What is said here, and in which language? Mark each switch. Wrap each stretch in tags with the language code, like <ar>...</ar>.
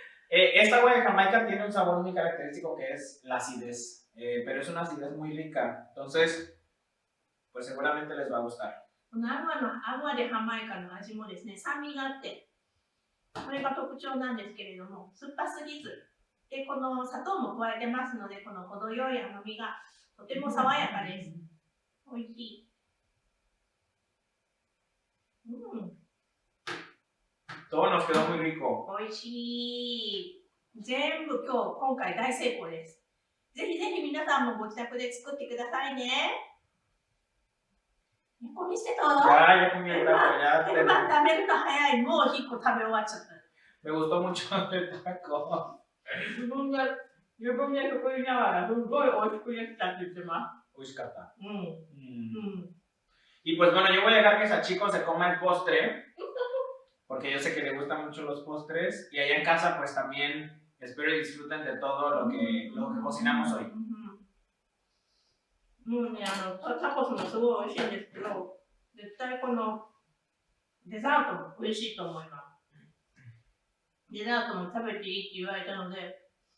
<es>Esta agua de Jamaica tiene un sabor muy característico que es la acidez, pero es una acidez muy rica, entonces pues seguramente les va a gustar.</es> <ja>このアグアでハマイカの味もですね、酸味があって、これが特徴なんですけれども、酸っぱすぎず、で、この砂糖も加えてますので、この程よい甘みがとても爽やかです。美味しい。</ja> <es>Todo nos quedó muy rico.</es> <ja>美味しい。全部今回大成功です。ぜひぜひ皆さんもご自宅で作ってくださいね。猫見せと。</ja> <es>Ya comí el taco, ya</es> <ja>食べるの早い。もう1個食べ終わっちゃった。</ja> <es>Me gustó mucho el taco.</es> <ja>自分で作りながらすごい美味しくできたって言ってま Ushkata. す。うん。</ja> <es>Y pues bueno, yo voy a dejar que Sachiko se coma el postre, porque yo sé que le gustan mucho los postres. Y allá en casa pues también espero y disfruten de todo lo que cocinamos hoy.</es> <ja>もうね、タコスもすごい美味しいんですけど、絶対このデザートも美味しいと思います。デザートも食べていいって言われたので。</ja>